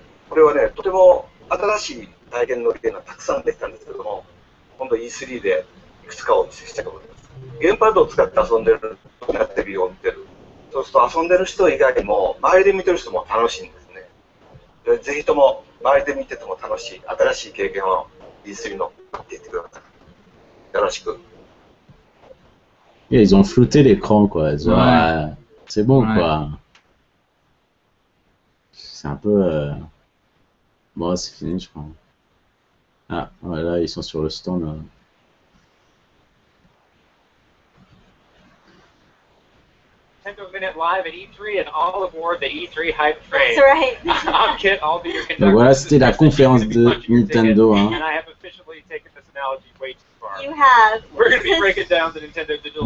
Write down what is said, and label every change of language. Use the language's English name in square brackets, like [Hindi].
[Japanese] これはね、とても新しい体験のゲームがたくさんできたんですけども、今度 E3 でいくつかお見せしたいと思います。ゲームパッドを使って遊んでる人がテレビを見てる。そうすると遊んでる人以外にも周りで見てる人も楽しいんですね。でぜひとも周りで見てても楽しい新しい経験を E3 のっていってください。よろしく。 [French] Et ils ont flouté l'écran quoi. Genre, ouais. C'est bon quoi. C'est un peu. Bon, c'est fini, je crois. Ah, voilà, ils sont sur le stand. [English] Nintendo Minute Live at E3 and all aboard the E3 hype train. That's right. I'm Kit, I'll be your conductor. [French] Donc voilà, c'était la conférence de Nintendo. Hein. [English] And I have officially taken this analogy way too far. You have. We're going to be breaking down the Nintendo Digital.